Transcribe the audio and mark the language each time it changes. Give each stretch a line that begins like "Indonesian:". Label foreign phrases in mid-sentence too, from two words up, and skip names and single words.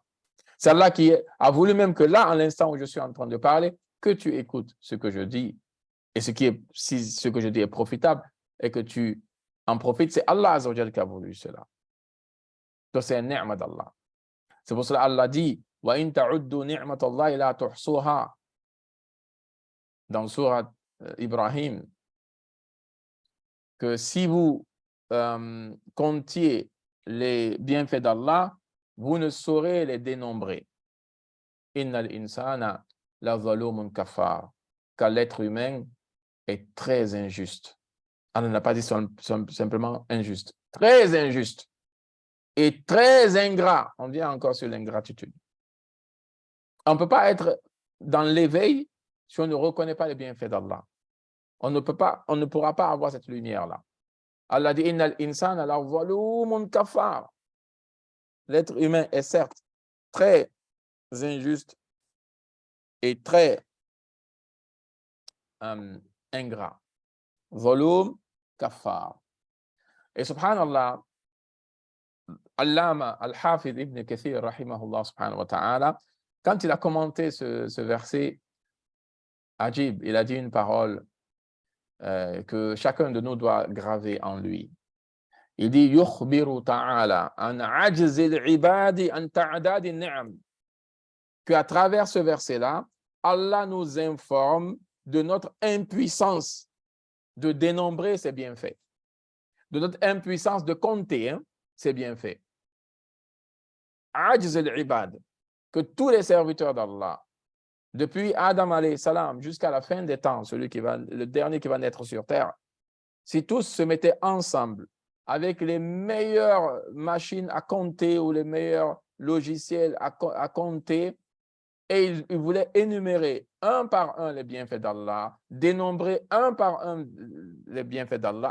French: C'est Allah qui a voulu même que là, à l'instant où je suis en train de parler, que tu écoutes ce que je dis. Et si ce que je dis est profitable et que tu en profites, c'est Allah Azza wa Jal qui a voulu cela. Donc c'est un ni'ma d'Allah. C'est pour cela Allah dit
Arabic: وإن تعدوا نعمة الله لا تحصوها
French: dans Surat Ibrahim, que si vous comptiez les bienfaits d'Allah, vous ne saurez les dénombrer.
Arabic: إن الإنسان لظلوم كفار,
French: car l'être humain est très injuste. Allah n'a pas dit simplement injuste, très injuste et très ingrat. On vient encore sur l'ingratitude. On ne peut pas être dans l'éveil si on ne reconnaît pas les bienfaits d'Allah. On ne pourra pas avoir cette lumière-là. Allah dit
Arabic: إن الإنسان لظلوم كفار.
French: L'être humain est certes très injuste et très ingrat.
Arabic: ظلوم كفار. Et سبحان الله العلامة الحافظ ابن كثير رحمه الله سبحانه وتعالى,
French: quand il a commenté ce verset, Ajib, il a dit une parole que chacun de nous doit graver en lui. Il dit
Arabic: يخبر تعالى عن عجز العباد عن تعداد النعم,
French: que à travers ce verset-là, Allah nous informe de notre impuissance de dénombrer ses bienfaits, de notre impuissance de compter ses bienfaits.
Arabic: عجز العباد,
French: que tous les serviteurs d'Allah, depuis Adam
Arabic: عليه السلام
French: jusqu'à la fin des temps, le dernier qui va naître sur terre, si tous se mettaient ensemble avec les meilleures machines à compter ou les meilleurs logiciels à compter, et il voulait énumérer un par un les bienfaits d'Allah, dénombrer un par un les bienfaits d'Allah.